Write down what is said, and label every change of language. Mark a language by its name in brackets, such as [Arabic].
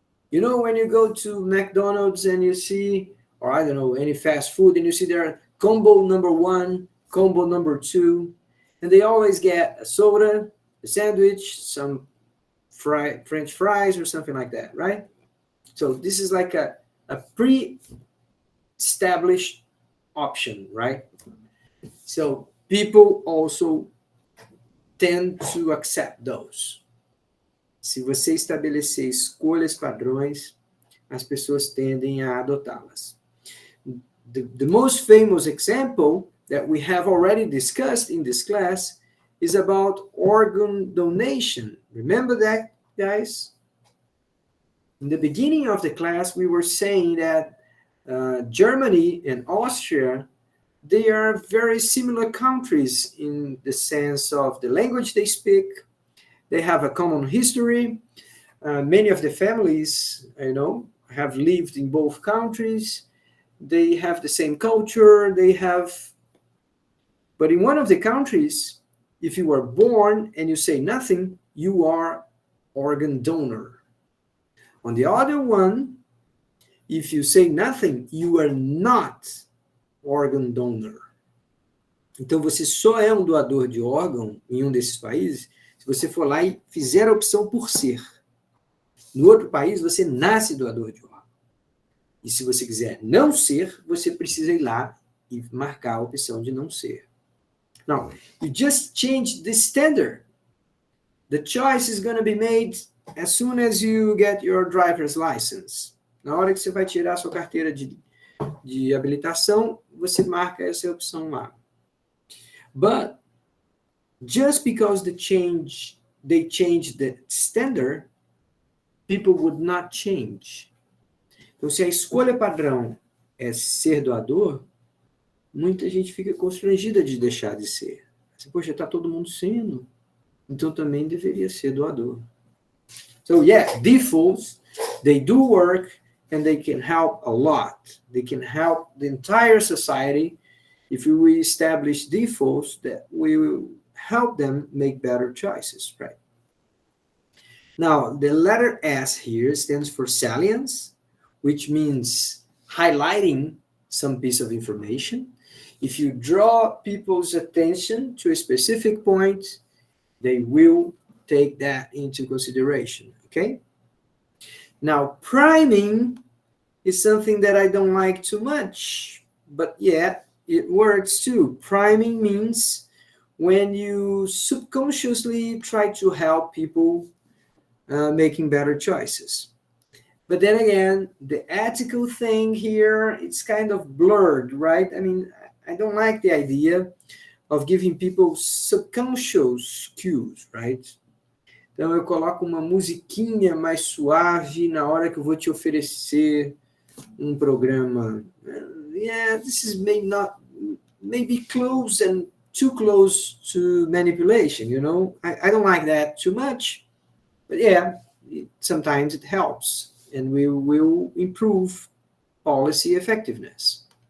[English] You know, when you go to McDonald's and you see, or I don't know, any fast food, and you see there combo number 1, combo number 2, and they always get a soda, a sandwich, some French fries or something like that, right? So this is like a pre-established option, right? So people also tend to accept those. [Portuguese] Se você estabelecer escolhas padrões, as pessoas tendem a adotá-las. [English] The most famous example that we have already discussed in this class is about organ donation. Remember that, guys? In the beginning of the class, we were saying that Germany and Austria, they are very similar countries in the sense of the language they speak. They have a common history. Many of the families, have lived in both countries. They have the same culture. But in one of the countries, if you are born and you say nothing, you are organ donor. On the other one, if you say nothing, you are not organ donor. [Portuguese] Então, você só é um doador de órgão em um desses países se você for lá e fizer a opção por ser. No outro país, você nasce doador de órgão. E se você quiser não ser, você precisa ir lá e marcar a opção de não ser. [English] Now, you just changed the standard. The choice is going to be made as soon as you get your driver's license. [Portuguese] Na hora que você vai tirar a sua carteira de habilitação, você marca essa opção lá. [English] But just because they changed the standard, people would not change. [Portuguese] Então, se a escolha padrão é ser doador, muita gente fica constrangida de deixar de ser. Poxa, está todo mundo sendo, então também deveria ser doador. [English] So yeah, defaults, they do work and they can help a lot. They can help the entire society if we establish defaults that we will help them make better choices, right? Now, the letter S here stands for salience, which means highlighting some piece of information. If you draw people's attention to a specific point, they will take that into consideration, okay? Now, priming is something that I don't like too much, but yeah, it works too. Priming means when you subconsciously try to help people making better choices. But then again, the ethical thing here, it's kind of blurred, right? I mean, I don't like the idea of giving people subconscious cues, right? [Portuguese] Então, eu coloco uma musiquinha mais suave na hora que eu vou te oferecer um programa. [English] Yeah, this is maybe close and too close to manipulation, I don't like that too much. But yeah, sometimes it helps, and we will improve policy effectiveness.